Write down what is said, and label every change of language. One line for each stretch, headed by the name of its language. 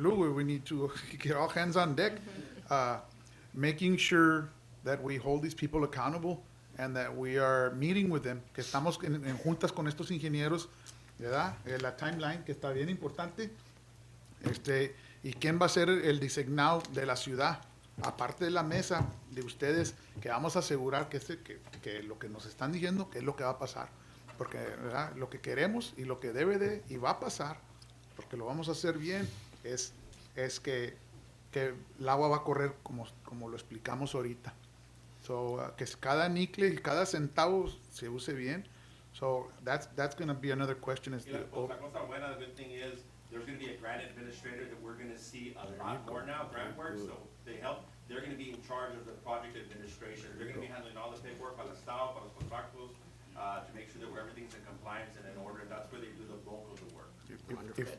English: Lou, we need to get all hands on deck, making sure that we hold these people accountable and that we are meeting with them,
Spanish: que estamos en juntas con estos ingenieros, ¿verdad? La timeline, que está bien importante. Y quién va a ser el designado de la ciudad, aparte de la mesa de ustedes, que vamos a asegurar que lo que nos están diciendo, que es lo que va a pasar. Porque, ¿verdad? Lo que queremos y lo que debe de y va a pasar, porque lo vamos a hacer bien, es que el agua va a correr como lo explicamos ahorita. So, que cada nicle y cada centavo se use bien.
English: So, that's going to be another question. Is
Spanish: Y la cosa buena,
English: the good thing is, there's gonna be a grant administrator that we're gonna see a lot more now, grant work, so they're gonna be in charge of the project administration. They're gonna be handling all the paperwork
Spanish: para el Estado, para los contratos,
English: to make sure that everything's in compliance and in order, and that's where they do the bulk of the work.